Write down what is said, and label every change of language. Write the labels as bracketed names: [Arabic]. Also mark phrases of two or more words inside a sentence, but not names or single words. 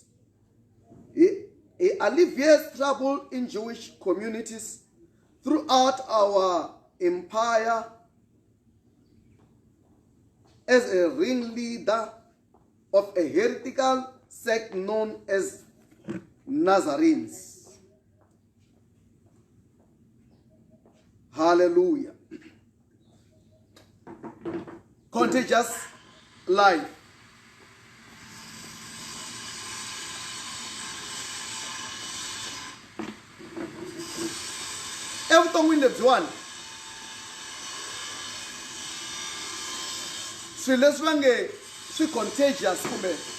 [English] He alleviates trouble in Jewish communities throughout our empire as a ringleader of a heretical sect known as Nazarenes. Hallelujah. Contagious life. [Tsonga] Evuton'wini lebyiwani swilo leswi va nge swi contagious kumbe